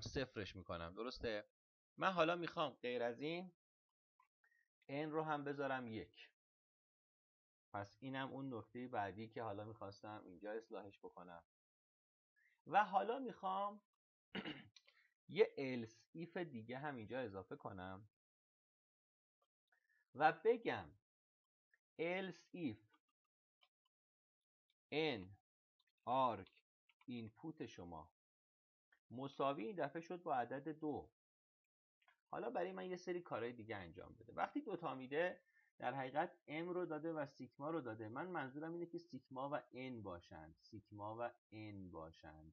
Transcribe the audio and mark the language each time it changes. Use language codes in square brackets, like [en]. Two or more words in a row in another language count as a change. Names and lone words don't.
[fa] صفرش میکنم، درسته؟ من حالا میخوام غیر از این N رو هم بذارم 1. پس اینم اون نکته بعدی که حالا میخواستم اینجا اصلاحش بکنم و حالا میخوام یه [en] else if [fa] دیگه هم اینجا اضافه کنم و بگم [en] else if n arg [fa] اینپوت شما مساوی این دفعه شد با عدد 2. حالا برای من یه سری کارهای دیگه انجام بده. وقتی 2 تا میده در حقیقت m رو داده و سیگما رو داده. من منظورم اینه که سیگما و n باشند، سیگما و n باشند.